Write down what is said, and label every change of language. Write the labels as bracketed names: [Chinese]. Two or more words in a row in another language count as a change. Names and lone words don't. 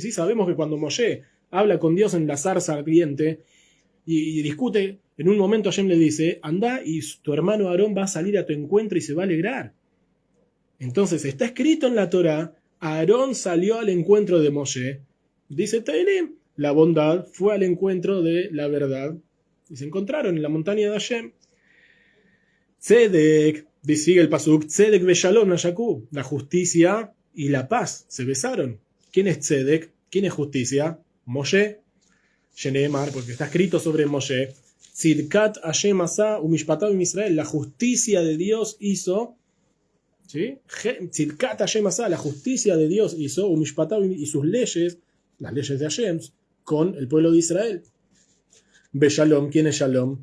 [Spanish] Sí, sabemos que cuando Moshe habla con Dios en la zarza ardiente y discute, en un momento Hashem le dice, anda y tu hermano Aarón va a salir a tu encuentro y se va a alegrar. Entonces está escrito en la Torá, Aarón salió al encuentro de Moshe, dice Teilim, la bondad fue al encuentro de la verdad y se encontraron en la montaña de Hashem. Tzedek, sigue el pasuk, [Hebrew] צדק ושלום נשקו, [Spanish] la justicia y la paz se besaron. ¿Quién es Tzedek? ¿Quién es justicia? Moshe. Sheneemar, porque está escrito sobre Moshe, [Hebrew] צדקת השם עשה ומשפטיו ישראל, [Spanish] la justicia de Dios hizo, ¿sí? [Hebrew] צדקת השם עשה, [Spanish] la justicia de Dios hizo, umishpatav y sus leyes, las leyes de Hashem, con el pueblo de Israel. Beshalom, ¿quién es Shalom?